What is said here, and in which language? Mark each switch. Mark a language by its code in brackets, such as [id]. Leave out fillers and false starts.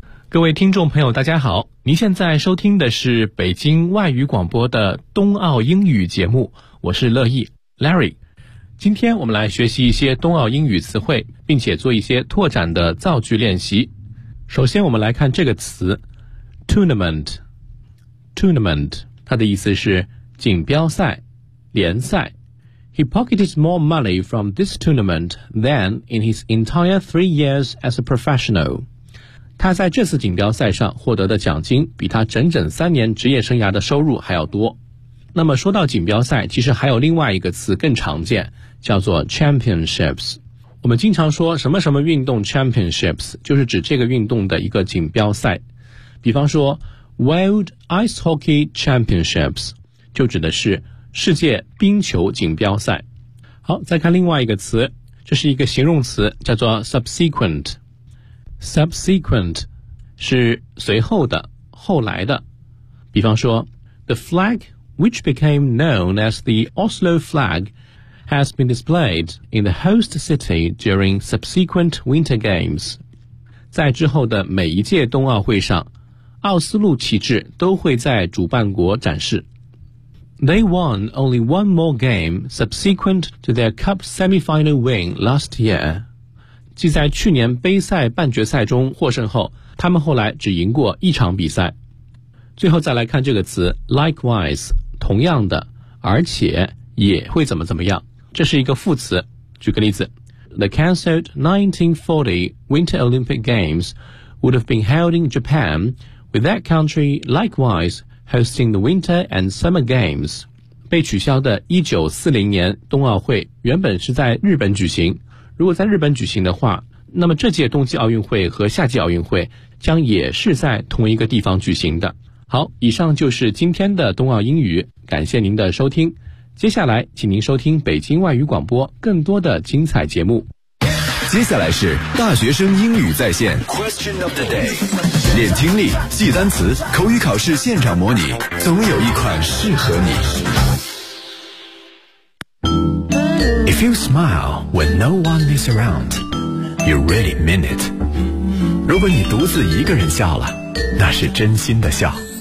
[zh] 各位听众朋友，大家好，您现在收听的是北京外语广播的冬奥英语节目，我是乐意 Larry。今天我们来学习一些冬奥英语词汇，并且做一些拓展的造句练习。首先，我们来看这个词 ，tournament, tournament。他的意思是锦标赛、联赛。 [en] He pocketed more money from this tournament than in his entire 3 years as a professional. [zh] 他在这次锦标赛上获得的奖金比他整整3年职业生涯的收入还要多。那么说到锦标赛，其实还有另外一个词更常见，叫做 championships。我们经常说什么什么运动 championships， 就是指这个运动的一个锦标赛。比方说 [en] World Ice Hockey Championships [zh] 就指的是世界冰球锦标赛。好，再看另外一个词，这是一个形容词，叫做 subsequent。 subsequent 是随后的、后来的。比方说 [en] The flag which became known as the Oslo flag has been displayed in the host city during subsequent winter games。 [zh] 在之后的每一届冬奥会上，奥斯陆旗帜都会在主办国展示。 [en] They won only one more game subsequent to their cup semi-final win last year. [zh] 即在去年杯赛半决赛中获胜后，他们后来只赢过一场比赛。最后再来看这个词 likewise， 同样的，而且也会怎么怎么样。这是一个副词。举个例子 [en] ，The cancelled 1940 Winter Olympic Games would have been held in Japan. With that country likewise hosting the Winter and Summer Games. [zh] 被取消的1940年冬奥会原本是在日本举行，如果在日本举行的话，那么这届冬季奥运会和夏季奥运会将也是在同一个地方举行的。好，以上就是今天的冬奥英语，感谢您的收听，接下来请您收听北京外语广播更多的精彩节目。接下来是大学生英语在线 [en] Question of the day， [zh] 练听力、记单词、口语考试现场模拟，总有一款适合你。 [en] If you smile when no one is around, you really mean it. [zh] 如果你独自一个人笑了，那是真心的笑。